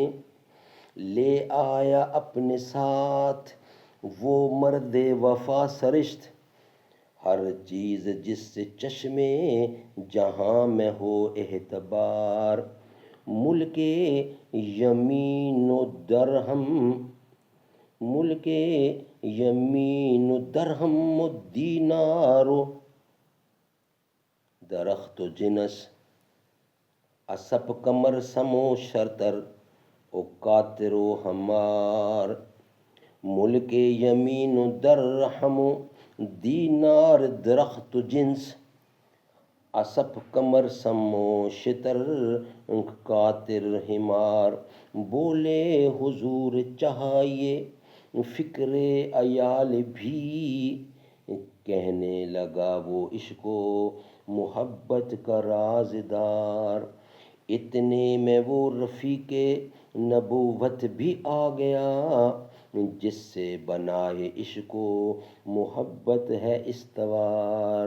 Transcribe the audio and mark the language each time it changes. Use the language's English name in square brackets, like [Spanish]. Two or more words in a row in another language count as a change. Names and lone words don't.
[Urdu] لے آیا اپنے ساتھ وہ مرد وفا سرشت، ہر چیز جس سے چشمے جہاں میں ہو اعتبار۔ ملک یمین و درہم، ملک یمین و درہم و دینار و درخت و جنس، اسب کمر سم و شرطر و کاتر و ہمار۔ ملک یمین و درہم و دینار، درخت و جنس، اسب کمر سم و شتر کاتر ہمار۔ بولے حضور چاہیے فکر عیال بھی، کہنے لگا وہ عشق و محبت کا رازدار۔ اتنے میں وہ رفیق نبوت بھی آ گیا، جس سے بنائے عشق و محبت ہے استوار۔